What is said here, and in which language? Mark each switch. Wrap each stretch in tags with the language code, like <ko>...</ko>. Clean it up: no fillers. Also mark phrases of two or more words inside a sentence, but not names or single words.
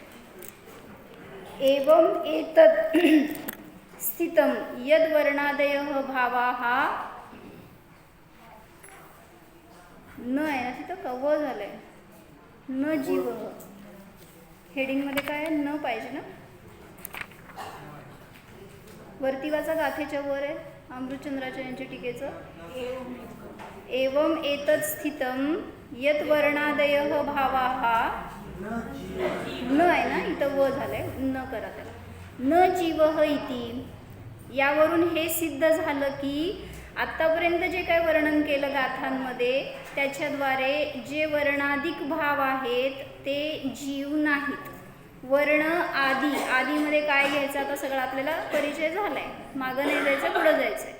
<sa>एवं एतत् स्थितम यद वर्णादयः भावाः</sa> <mr>न आहे ना तिथं का व झालंय? न जीव. हेडिंग मध्ये काय आहे? न पाहिजे ना. वरती वाचा, गाथेच्या वर आहे अमृतचंद्राच्या यांच्या टीकेचं.</mr> <sa>एवं एतत् स्थितम यत वर्णादयः भावाः</sa> <mr>न आहे ना इथं व झालंय, न करा त्याला.</mr> <sa>न जीवः इति.</sa> <mr>यावरून हे सिद्ध झालं की आत्तापर्यंत जे काय वर्णन केलं गाथांमध्ये त्याच्याद्वारे जे वर्णाधिक भाव आहेत ते जीव नाहीत. वर्ण आदी. आदीमध्ये काय घ्यायचं आता सगळं आपल्याला परिचय झालाय. मागं नाही जायचं, पुढं जायचंय.</mr>